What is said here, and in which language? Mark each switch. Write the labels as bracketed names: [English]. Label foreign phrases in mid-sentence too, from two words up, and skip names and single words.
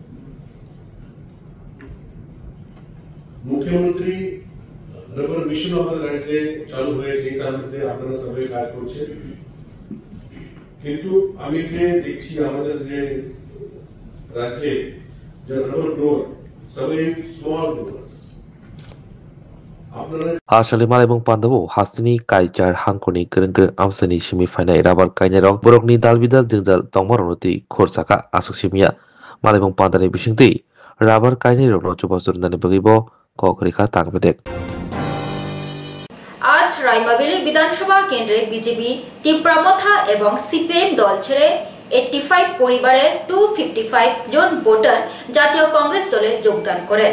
[Bangla] মুখ্যমন্ত্রী [English] labour mission [Bangla] আমাদের রাজ্যে চালু হয়েছে, তার মধ্যে আপনারা সবাই কাজ করছেন। কিন্তু আমি যে দেখছি আমাদের যে রাজ্যে যে [English] labour grower [Bangla] সবাই [English] small growers. [Kok Borok] Hasalima এবং Pandawo hasini kaijar hangkoni gereng-gereng amsani semifinal rabar kainarok borokni dalbidal dingjal tongmaroti khorsaka asuksimia mal এবং Pandani bisingti rabar kainarok chobasurnani bagibo kokrika tangbedek। [Bangla] আজ রাইমাবেলি বিধানসভা কেন্দ্রে বিজেপি তীব্রামথা এবং সিপিএম দল ছেড়ে 85 পরিবারের 255 জন ভোটার জাতীয় কংগ্রেস দলে যোগদান করেন।